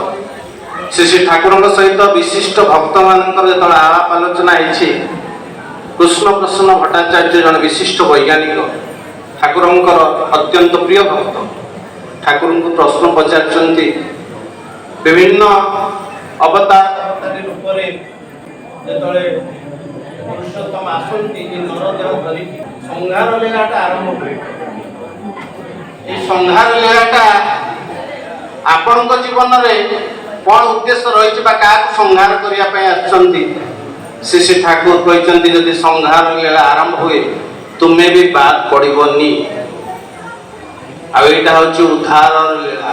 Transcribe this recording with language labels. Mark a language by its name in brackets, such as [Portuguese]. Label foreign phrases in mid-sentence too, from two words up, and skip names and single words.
[Odia] ଶ୍ରୀ ଶ୍ରୀ ଠାକୁରଙ୍କ ସହିତ ବିଶିଷ୍ଟ ଭକ୍ତମାନଙ୍କର ଯେତେବେଳେ ଆଳାପ ଆଲୋଚନା ହେଇଛି, କୃଷ୍ଣ ପ୍ରସନ୍ନ ଭଟ୍ଟାଚାର୍ଯ୍ୟ ଜଣେ ବିଶିଷ୍ଟ ବୈଜ୍ଞାନିକ, ଠାକୁରଙ୍କର ଅତ୍ୟନ୍ତ ପ୍ରିୟ ଭକ୍ତ, ଠାକୁରଙ୍କୁ ପ୍ରଶ୍ନ ପଚାରିଛନ୍ତି ବିଭିନ୍ନ ଅବତାର ରୂପରେ ଯେତେବେଳେ ପୁରୁଷୋତ୍ତମ ଆସନ୍ତି ଏ ନରଦେହ ଧରିକି ସଂହାର ଲୀଳାଟା ଆରମ୍ଭ ହୁଏ। ଏଇ ସଂହାର ଲୀଳାଟା ଆପଣଙ୍କ ଜୀବନରେ କ'ଣ ଉଦ୍ଦେଶ୍ୟ ରହିଛି ବା କାହାକୁ ସଂହାର କରିବା ପାଇଁ ଆସିଛନ୍ତି? ଶ୍ରୀ ଶ୍ରୀ ଠାକୁର କହିଛନ୍ତି ଯଦି ସଂହାର ଲୀଳା ଆରମ୍ଭ ହୁଏ ତୁମେ ବି ବାଦ ପଡ଼ିବନି। ଆଉ ଏଇଟା ହେଉଛି ଉଦ୍ଧାର ଲୀଳା।